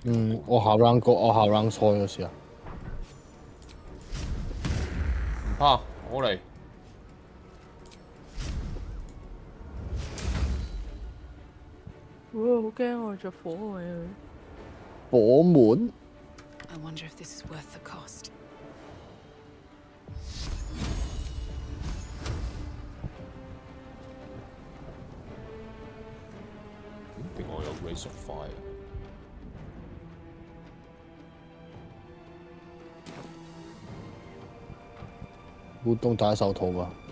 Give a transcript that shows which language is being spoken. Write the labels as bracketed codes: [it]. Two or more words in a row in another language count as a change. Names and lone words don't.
[yue] 我下 round 開嗰時啊，唔怕，我嚟。哇！好驚我着火位啊！火門 [en] I wonder if this is worth the cost. [yue] 點解我有 Race of Fire？烏冬戴手套嘛？